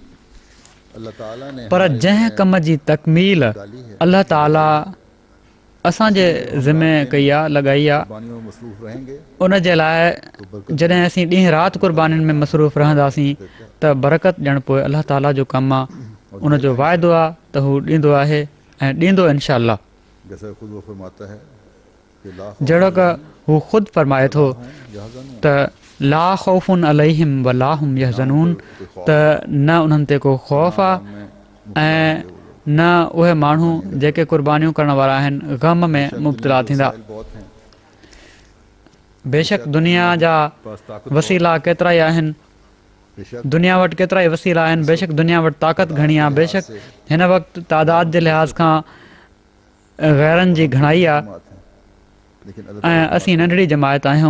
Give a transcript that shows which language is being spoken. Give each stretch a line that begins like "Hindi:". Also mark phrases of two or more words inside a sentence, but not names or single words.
Sindhi: पर जंहिं कम जी तकमील अलाह ताला असांजे ज़िमे कई आहे, लॻाई आहे, उन जे लाइ जॾहिं असीं ॾींहुं राति क़ुर्बानीनि में मसरूफ़ रहंदासीं त बरकत ॼण पोइ अलाह ताला जो कमु आहे। उनजो वाइदो आहे त हू ॾींदो आहे ऐं ॾींदो
Arabic: إن شاء الله.
Sindhi: जहिड़ो की हू ख़ुदि फरमाए थो त
Arabic: لا خوف عليهم ولا هم يحزنون,
Sindhi: त न उन्हनि ते को ख़ौफ़ आहे ऐं न उहे माण्हू जेके क़ुर्बानियूं करण वारा आहिनि ग़म में मुब्तला थींदा। बेशक दुनिया जा वसीला केतिरा ई आहिनि, दुनिया वटि केतिरा ई वसीला आहिनि, बेशक दुनिया वटि ताक़त घणी आहे, बेशक हिन वक़्तु तादाद जे लिहाज़ खां गैरनि जी घणाई आहे ऐं असीं नंढड़ी जमायत आहियूं।